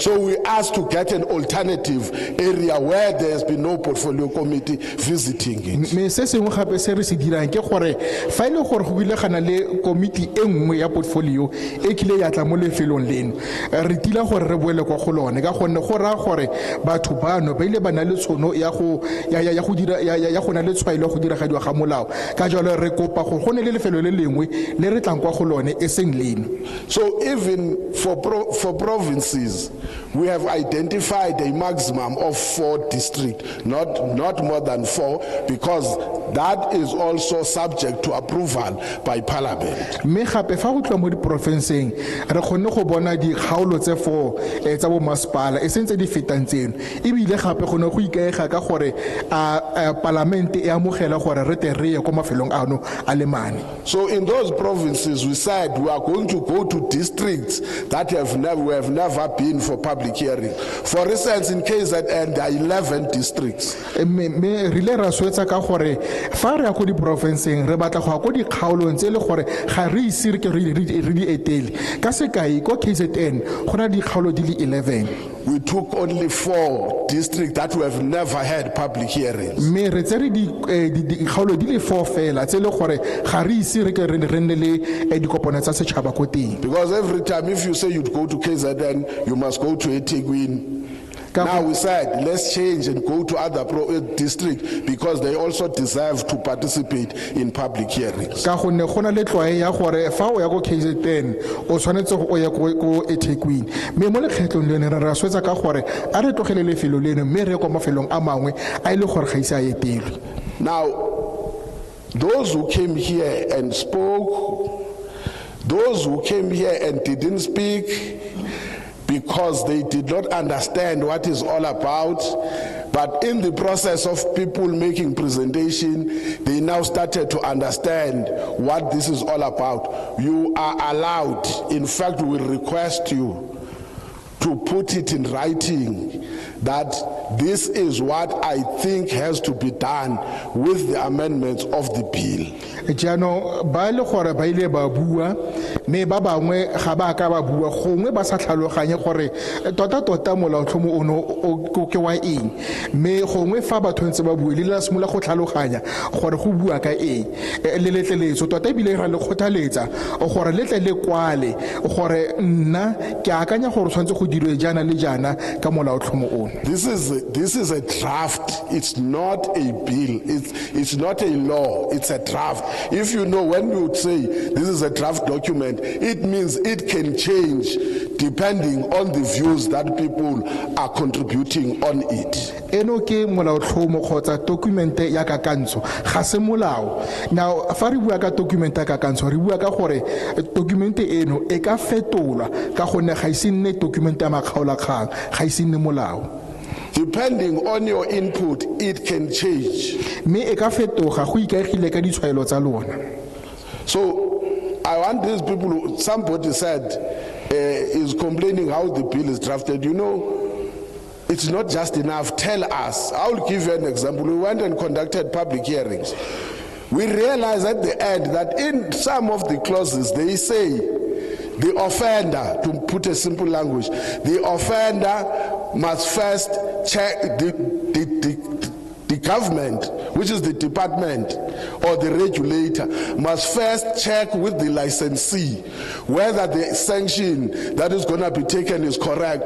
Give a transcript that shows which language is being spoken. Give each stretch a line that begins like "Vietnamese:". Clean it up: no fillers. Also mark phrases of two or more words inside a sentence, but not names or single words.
English: So we asked to get an alternative area where there has been no portfolio committee visiting it.
Tswana: Me se sengwe gape se re se dirang ke gore fa ile gore go ile gana le committee e nngwe ya portfolio e kile ya tla mo lefelong leno re tila gore re boele kwa go lone ka gonne go ra gore batho bano ba ile ba na le tshono ya go dira ya go na le tshwailo go diragadiwa ga molao ka jalo re kopa go gone le lefelo le lengwe le re tlang kwa go lone e seng leno.
English: So even for provinces, we have identified a maximum of 4 districts, not more than 4, because that is also subject to approval by parliament.
Tswana: Me gape fa go tloa mo diporofenseng re kgonne go bona dikgaolo tse 4 tsa bo masepala e sentse di fetang tseno ebile gape go ne go ikaega ka gore a parlamente e amogela gore re te re ye ko mafelong ano a le mane.
English: So in those provinces we said we are going to go to districts that we have never been for public hearing. For instance, in KZN there are 11 districts.
Tswana: Me rile ra swetsa ka gore fa re ya go diporofenseng re batla go ya go dikgaolong tse le gore ga re isire ke re di etele ka sekai ko KZN go na dikgaolo di le 11.
English: we took only 4 districts that we have never had public hearings.
Tswana: mme re tsere dikgaolo di le 4 fela tse le gore ga re ise re ke re nne le dikopano tsa setšhaba ko teng.
English: Because every time if you say you'd go to KZN, you must go to eThekwini. Now we said, let's change and go to other districts because they also deserve to participate in public hearings.
Tswana: Ka gonne gona le tlwae ya gore fa o ya go KZN o tshwanetse go ya ko eThekwini mme mo lekgetlong leno re swetsa ka gore a re tlogele lefelo leno mme re kwa mafelong a mangwe a ile gore ga ise a etelwe.
English: Now those who came here and spoke, those who came here and didn't speak because they did not understand what it's all about, but in the process of people making presentation, they now started to understand what this is all about. You are allowed, in fact, we request you to put it in writing that this is what I think has to be done with the amendments of the bill.
Tswana: Jano ba le gore ba ile ba bua me ba bangwe ga ba ka ba bua gongwe ba sa tlhaloganye gore tota molaotlhomo ono o ke wa eng me gongwe fa ba tshwantse ba bua le la simola go tlhaloganya gore go bua ka eng le letleletso tota bile ra le khothaletsa gore letle le kwale gore nna ke akanya gore tshwantse go dirwe jana le jana ka molaotlhomo ono.
English: This is a draft. It's not a bill. It's not a law. It's a draft. If you know, when you say this is a draft document, it means it can change depending on the views that people are contributing on it.
Tswana: Eno ke molaotlhomo kgotsa document ya kakantsho ga se molao. Now fa re bua ka document ya kakantsho re bua ka gore document eno e ka fetolwa ka gone ga ise nne document ya makgaolakgang ga ise nne molao.
English: Depending on your input, it can change.
Tswana: Me e ka fetoga go ikaegile ka ditshwaelo tsa lona.
English: So I want these people who, somebody said is complaining how the bill is drafted. You know, it's not just enough. Tell us. I'll give you an example. We went and conducted public hearings. We realized at the end that in some of the clauses they say the offender, to put a simple language, the offender must first check the government, which is the department or the regulator, must first check with the licensee whether the sanction that is going to be taken is correct.